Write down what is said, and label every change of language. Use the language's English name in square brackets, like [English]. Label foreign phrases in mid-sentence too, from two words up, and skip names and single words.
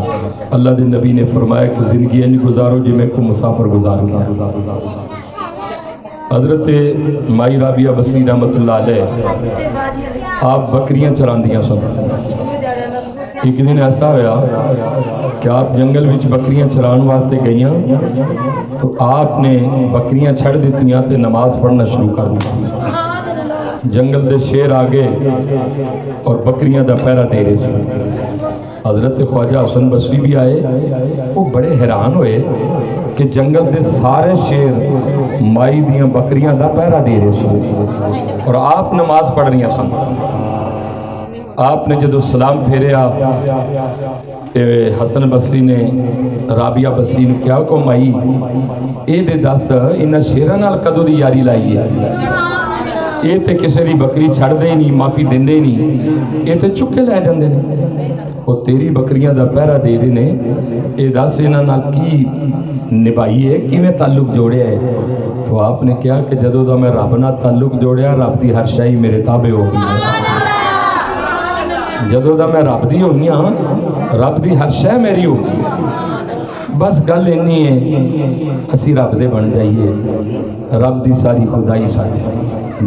[Punjabi] اللہ دے نبی نے فرمایا کہ زندگی انج گزارو جی میں کو مسافر گزار گیا۔ حضرت مائی رابعہ بصری [Arabic] رحمت اللہ علیہ [Punjabi] آپ بکریاں چراندیاں سن۔ [Urdu] ایک دن ایسا ہوا کہ [Punjabi] آپ جنگل وچ بکریاں چران واسطے گئیاں تو آپ نے بکریاں چھڑ دیتیاں تے نماز پڑھنا شروع کر دیا۔ جنگل دے شیر آگے اور بکریاں دا پہرا دے رہے سی۔ حضرت خواجہ حسن بصری بھی آئے، [Urdu] وہ بڑے حیران ہوئے [Punjabi] کہ جنگل دے سارے شیر مائی دیاں بکریاں دا پہرا دے رہے سی اور آپ نماز پڑھ رہی سن۔ آپ نے جدو سلام پھیریا حسن بصری نے رابعہ بصری نے کیا کہ مائی اے دے دس انہاں شیراں نال کدوں دی یاری لائی ہے؟ یہ تے کسی دی بکری چھڑ دے نہیں، معافی دیندے ہی نہیں، یہ تے چکے لے جاندے نے، وہ تیری بکریاں دا پہرا دے رہے نے، یہ دس انہاں نال کی نبھائی ہے، کیویں تعلق جوڑیا ہے؟ تو آپ نے کہا کہ جدوں دا میں رب نال تعلق جوڑیا رب دی ہر شے میرے تابع ہو گئی، جدوں دا میں رب دی ہوئی ہاں رب دی ہر شے میری ہو گئی۔ بس گل اینی ہے اسی رب دے بن جائیے، رب دی ساری خدائی ساڈی جی۔